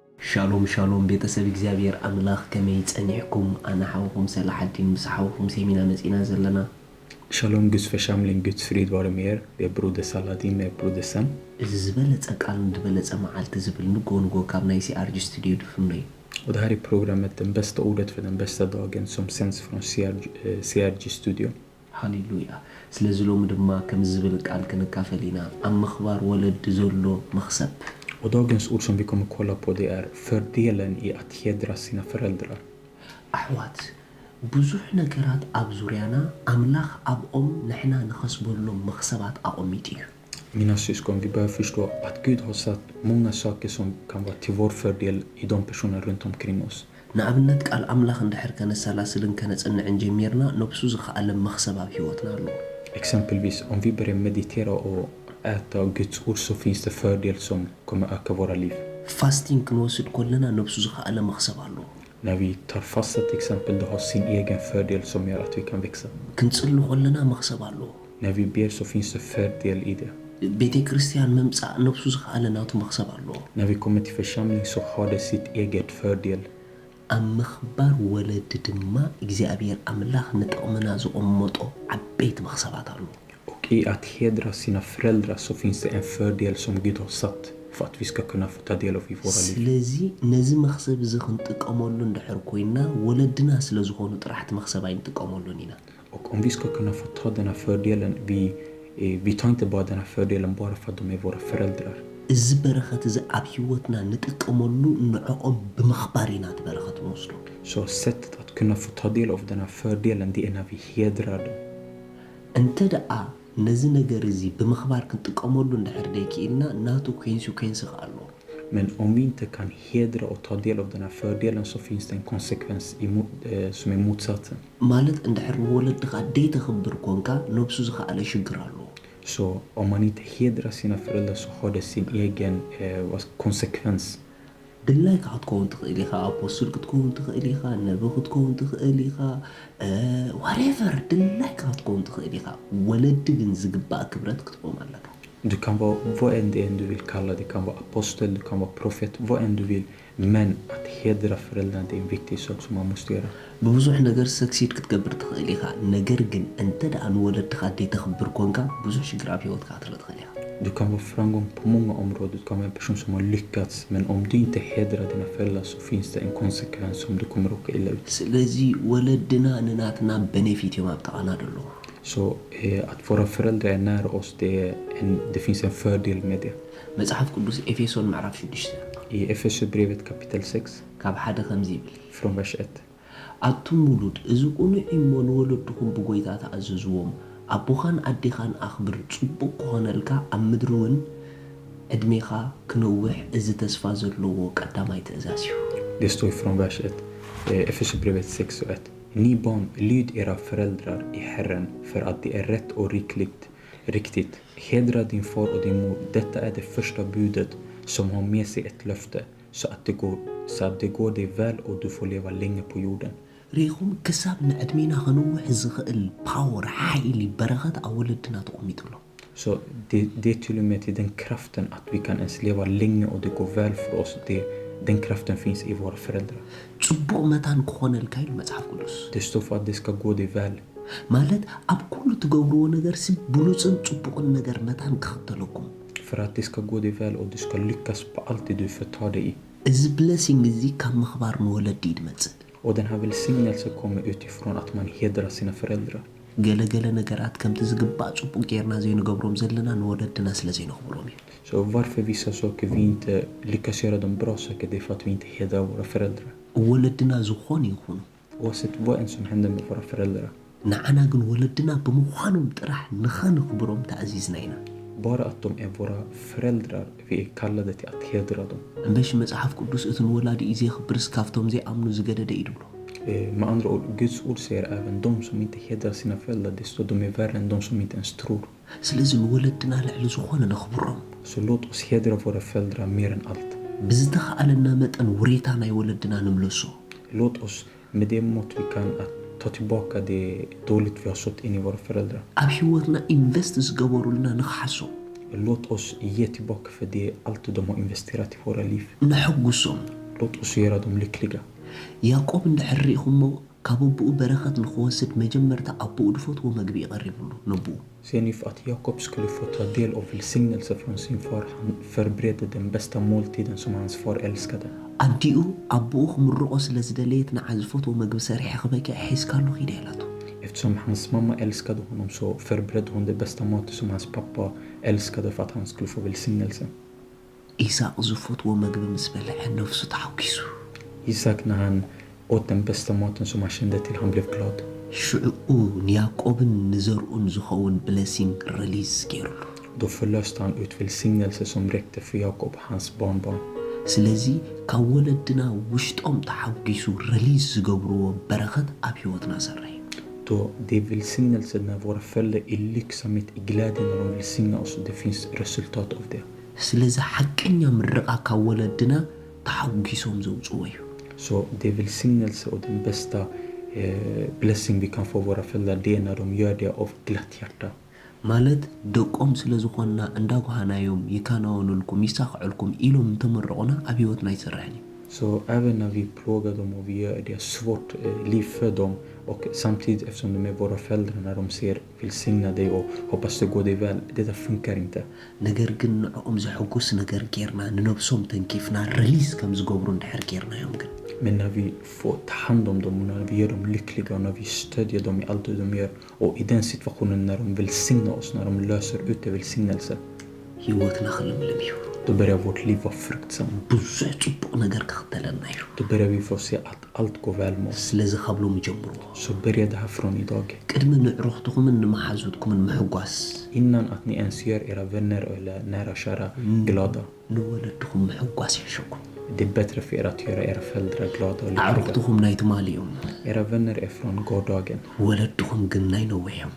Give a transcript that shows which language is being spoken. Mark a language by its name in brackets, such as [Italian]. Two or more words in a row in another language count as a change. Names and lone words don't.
[Hebrew] שלום שלום [Tigrinya] بيتسب እግዚአብሔር አምላክ ከመይ ጸኒሕኩም አና ሓውኩም ሰላሐዲን ምስሓውኩም ሴሚና መጺና ዘለና [Swedish] Shalom Guds församling, Guds frid vare med er. Det är broder Saladin med broder Sam. [Tigrinya] ዝበለጸ ቃል እንደበለጸ መዓልቲ ዝብል ንጎ ካብ ናይ ሲአርጂ ስቱዲዮ ድፍነይ [Swedish] Och det här är programmet Den bästa ordet för den bästa dagen som sänds från CRG Studio. [Tigrinya] ሃሌሉያ ስለዚህ ሎም ድማ ከም ዝብል ቃል ክንካፈሊና ኣብ ምኽባር ወለድ ዘሎ መኽሰብ [Swedish] Och dagens ord som vi kommer kolla på det är fördelen i att hedra sina föräldrar. [Tigrinya] ኣሕዋት ብዙሕ ነገራት ኣብ ዙርያና ኣምላኽ ኣብኦም ንሕና ንኸስበሎም መኽሰባት ኣቆሚጥ እዩ [Swedish] Mina syskon, vi behöver förstå att Gud har satt många saker som kan vara till vår fördel i de personer runt omkring oss. [Tigrinya] ንኣብነት ቃል ኣምላኽ እንድሕር ከነሰላስልን ከነጽንዕን ጀሚርና ነብሱ ዝኸኣለ መኽሰብ ኣብ ህይወትና ኣሎ [Swedish] Exempelvis om vi börjar meditera och äta Guds ord så finns det fördel som kommer öka våra liv. [Tigrinya] ፋስቲንግ ክንወስድ ኮለና ነብሱ ዝኸኣለ መኽሰብ ኣሎ [Swedish] När vi tar fasta till exempel, det har sin egen fördel som gör att vi kan växa. [Tigrinya] ክንጽሊ ኮለና መኽሰብ ኣሎ [Swedish] När vi ber så finns det fördel i det. [Tigrinya] ቤተ ክርስቲያን መምጻእ ነብሱ ዝኸኣለ ናቱ መኽሰብ ኣሎ [Swedish] När vi kommer till församling så har det sitt eget fördel. [Tigrinya] ኣብ ምኽባር ወለድ ድማ እግዚአብሔር ኣምላኽ ንጠቕመና ዝቕመጦ ዓበይቲ መኽሰባት ኣሎ [Swedish] Och i att hedra sina föräldrar så finns det en fördel som Gud har satt för att vi ska kunna få ta del av i våra liv. [Tigrinya] ስለዚ ነዚ መኽሰብ እዚ ክንጥቀመሉ እንድሕር ኮይና ወለድና ስለ ዝኾኑ ጥራሕቲ መኽሰብ ኣይንጥቀመሉን ኢና [Swedish] Och om vi ska kunna få ta den här fördelen, vi tar inte bara den här fördelen bara för att de är våra föräldrar. [Tigrinya] እዚ በረኸት እዚ ኣብ ህይወትና ንጥቀመሉ ንዕኦም ብምኽባር ኢና እቲ በረኸት ንወስዶ [Swedish] Så sättet att kunna få ta del av den här fördelen, det är när vi hedrar dem. [Tigrinya] እንተ ደኣ ነዚ ነገር እዚ ብምኽባር ክንጥቀመሉ እንድሕር ደይክኢልና ናቱ ኮንሲኩዌንስ ኣሎ [Swedish] Men om vi inte kan hedra och ta del av den här fördelen så finns det en konsekvens som är motsatsen. [Tigrinya] ማለት እንድሕር ንወለድኻ ደይተኽብር ኮንካ ነብሱ ዝኸኣለ ሽግር ኣሎ [Swedish] Så om man inte hedrar sina föräldrar så har det sin egen konsekvens. [Tigrinya] ድላይ ከዓ ክትከውን ትኽእል ኢኻ ኣፖስትል ክትከውን ትኽእል ኢኻ ነቢ ክትከውን ትኽእል ኢኻ ዋትኤቨር ድላይ ከዓ ክትከውን ትኽእል ኢኻ ወለዲ ግን ዝግባእ ክብረት ክትቦም ኣለካ [Swedish] Du kan vara vad än du vill kalla det. Det kan vara apostel, du kan vara profet, vad än du vill. Men att hedra föräldrarna, det är en viktig sak som man måste göra. [Tigrinya] ብዙሕ ነገር ሰክሲድ ክትገብር ትኽእል ኢኻ ነገር ግን እንተ ደኣ ንወለድኻ ደይተኽብር ኮንካ ብዙሕ ሽግር ኣብ ህይወትካ ትርኢ ትኽእል ኢኻ [Swedish] Du kan vara framgång på många områden. Du kan vara en person som har lyckats. Men om du inte hedrar dina föräldrar så finns det en konsekvens som du kommer råka illa ut. [Tigrinya] ስለዚ ወለድና ንናትና ቤኔፊት እዮም ኣብ ጥቓና ደለዎ [Swedish] Så att våra föräldrar är nära oss, det finns en fördel med det. [Tigrinya] መጽሓፍ ቅዱስ ኤፌሶን ምዕራፍ 6 [Swedish] I Efesierbrevet kapitel 6 [Tigrinya] ካብ ሓደ ከምዚ ይብል [Swedish] från vers 1. [Tigrinya] ኣቱም ውሉድ እዚ ቁኑዕ እሞ ንወለድኹም ብጎይታ ተኣዘዝዎም ኣቦኻን ኣዴኻን ኣኽብር ጽቡቕ ክኾነልካ ኣብ ምድሪ እውን ዕድሜኻ ክነውሕ እዚ ተስፋ ዘለዎ ቀዳማይ ትእዛዝ እዩ [Swedish] Det står från vers 1. Efesierbrevet 6 och 1. Ni barn, lyd era föräldrar i Herren för att det är rätt och riktigt. Hedra din far och din mor. Detta är det första budet som har med sig ett löfte så att det går dig väl och du får leva länge på jorden. [Tigrinya] ሪኹም ክሳብ ንዕድሜና ክንውሕ ዝኽእል ፓወር ሓይሊ በረኸት ኣብ ወለድና ተቐሚጡሎ [Swedish] Så det är till och med till den kraften att vi kan ens leva länge och det går väl för oss. Den kraften finns i våra föräldrar. [Tigrinya] ጽቡቕ መታን ክኾነልካ ኢሉ መጽሓፍ ቅዱስ [Swedish] Det står för att det ska gå dig väl. [Tigrinya] ማለት ኣብ ኩሉ ትገብርዎ ነገር ሲ ብሉፅን ጽቡቕን ነገር መታን ክኽተለኩም [Swedish] För att det ska gå dig väl och du ska lyckas på allt det du förtar dig i. [Tigrinya] እዚ ብለሲንግ እዚ ካብ ምኽባር ንወለዲ ይድመጽእ [Swedish] Och den här välsignelsen kommer utifrån att man hedrar sina föräldrar. [Tigrinya] ገለገለ ነገራት ከምቲ ዝግባእ ጽቡቕ ጌርና ዘይንገብሮም ዘለና ንወለድና ስለ ዘይንኽብሮም እዩ [Swedish] Så varför vissa saker vi inte lyckas göra de bra saker, det är för att vi inte hedrar våra föräldrar. [Tigrinya] ወለድና ዝኾኑ ይኹኑ [Swedish] Oavsett vad än som händer med våra föräldrar. [Tigrinya] ንዓና ግን ወለድና ብምዃኖም ጥራሕ ንኸንኽብሮም ተኣዚዝና ኢና [Swedish] Bara att de är våra föräldrar, vi är kallade till att hedra dem. [Tigrinya] እምበሽ መጽሓፍ ቅዱስ እቲ ንወላዲ እዩ ዘይኽብርስ ካብቶም ዘይኣምኑ ዝገደደ እዩ ድብሎ [Swedish] Med andra ord, Guds ord säger även de som inte hedrar sina föräldrar, det står de är värre än de som inte ens tror. [Tigrinya] ስለዚ ንወለድና ልዕሊ ዝኾነ ነኽብሮም [Swedish] Så låt oss hedra våra föräldrar mer än allt. [Tigrinya] ብዝተኸኣለና መጠን ውሬታ ናይ ወለድና ንምለሶ [Swedish] Låt oss med det mått vi kan att ta tillbaka det dåligt vi har sått in i våra föräldrar. [Tigrinya] ኣብ ህይወትና ኢንቨስት ዝገበሩልና ንኽሓሶም [Swedish] Låt oss ge tillbaka för det allt de har investerat i våra liv. [Tigrinya] ንሕጉሶም [Swedish] låt oss göra dem lyckliga. [Tigrinya] ያዕቆብ እንደሕሪኹሞ ካብ ኣቦኡ በረኸት ንኽወስድ መጀመርታ ኣቦኡ ድፈትዎ መግቢ ይቐሪብሉ ነብኡ [Swedish] Ser ni för att Jakob skulle få ta del av välsignelse från sin far, han förberedde den bästa måltiden som hans far älskade. [Tigrinya] ኣዲኡ ኣቦኡ ክምርቆ ስለ ዝደለየት ንዓ ዝፈትዎ መግቢ ሰሪሐ ክበኪዕ ሒዝካሉ ኺደ ኢላቶ [Swedish] Eftersom hans mamma älskade honom så förberedde hon det bästa maten som hans pappa älskade för att han skulle få välsignelse. [Tigrinya] ኢሳቅ ዝፈትዎ መግቢ ምስ በልዐ ነፍሱ ተሓጒሱ [Swedish] Isak när han åt den bästa maten som han kände till, han blev glad. [Tigrinya] ሽዑኡ ንያዕቆብን ንዘርኡን ዝኸውን ብለሲንግ ሪሊዝ ገይሩሉ [Swedish] Då förlöste han ut välsignelse som räckte för Jakob och hans barnbarn. [Tigrinya] ስለዚ ካብ ወለድና ውሽጦም ተሓጒሱ ሪሊዝ ዝገብርዎ በረኸት ኣብ ህይወትና ሰረይ [Swedish] Då det är välsignelse när våra föräldrar är lycksamhet, i glädjen när de välsignar oss, det finns resultat av det. [Tigrinya] ስለዚ ሓቀኛ ምርቃ ካብ ወለድና ተሓጒሶም ዘውፅዎ እዩ [Swedish] Så det är välsignelse och den bästa blessing vi kan få våra föräldrar, det är när de gör det av glatt hjärta. [Tigrinya] ማለት ደቆም ስለ ዝኾንና እንዳጓሃናዮም ይካናወኑልኩም ይሳኽዑልኩም ኢሎም እንተመረቑና ኣብ ህይወትና ይሰርሕን እዩ [Swedish] Så även när vi plågar dem och vi gör det svårt liv för dem, och samtidigt eftersom de är våra föräldrar, när de ser välsigna dig och hoppas det går dig väl, det där funkar inte. [Tigrinya] ነገር ግን ንዕኦም ዘሐጉስ ነገር ጌርና ንነብሶም ተንኪፍና ሪሊዝ ከም ዝገብሩ እንድሕር ጌርናዮም ግን [Swedish] Men när vi får ta hand om dem och när vi gör dem lyckliga och när vi stödjer dem i allt det de gör, och i den situationen när de välsignar oss, när de löser ut det välsignelse, [Tigrinya] ህይወትና ክልምልም እዩ [Swedish] då börjar vårt liv vara fruktsamt. [Tigrinya] ብዙሕ ፅቡቕ ነገር ክኽተለና እዩ [Swedish] Då börjar vi få se att allt går väl med oss. [Tigrinya] ስለዚ ካብሎም ጀምርዎ [Swedish] Så börjar det här från idag. [Tigrinya] ቅድሚ ንዕሩኽትኹምን ንመሓዙትኩምን ምሕጓስ [Swedish] Innan att ni ens gör era vänner eller nära kära glada. [Tigrinya] ንወለድኹም ምሕጓስ ይሕሸኩም [Swedish] Det är bättre för er att göra era föräldrar glada och lyckliga. [Tigrinya] ኣዕሩኽትኹም ናይ ትማሊ እዮም [Swedish] Era vänner är från gårdagen, [Tigrinya] ወለድኹም ግን ናይ ነዊሕ እዮም